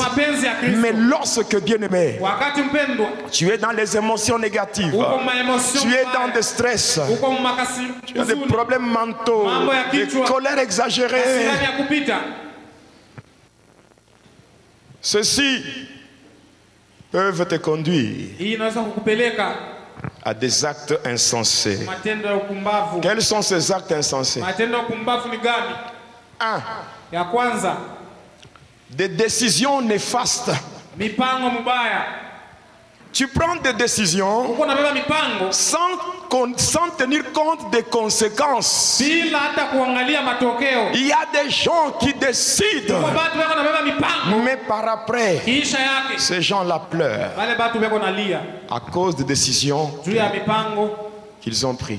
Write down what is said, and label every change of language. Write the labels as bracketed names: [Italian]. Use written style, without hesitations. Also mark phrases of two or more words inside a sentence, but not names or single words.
[French] Mais lorsque, bien-aimé, tu es dans les émotions négatives, tu es dans des stress, tu as des problèmes mentaux, des colères exagérées, ceux-ci peuvent te conduire à des actes insensés. Quels sont ces actes insensés? 1. [Swahili] Ya kwanza, [French] des décisions néfastes. [Swahili] Mipango mubaya. [French] Tu prends des décisions sans tenir compte des conséquences. Il y a des gens qui décident, mais par après, ces gens-là pleurent à cause des décisions qu'ils ont prises.